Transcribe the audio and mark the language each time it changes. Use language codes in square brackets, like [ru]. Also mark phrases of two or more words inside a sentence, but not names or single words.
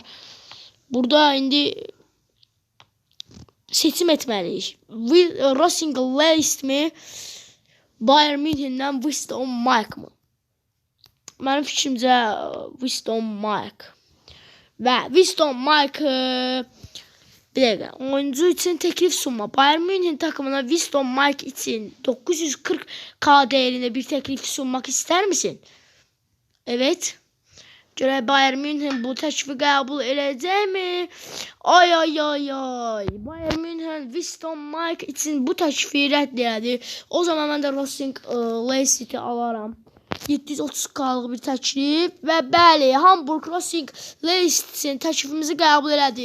[az] Burada indi seçim etməliyik. Racing Lest mi? Bayern München'dən Winston Mike mı? Mənim fikrimcə Winston Mike. Və Winston Mike bir dəqiqə. Oyuncu üçün təklif sunma. [tr] Bayern München takımına Winston Mike için 940k değerinde bir teklif sunmak ister misin? Evet. [az] Görək Bayern München bu təklifi qəbul edəcək mi? Ay. Bayern München Winston Mike için bu təklifi rədd edir. O zaman mən də Racing Leicester alaram. 730k'lıq bir təklif və bəli, Hamburg Racing Leicester təklifimizi qəbul elədi.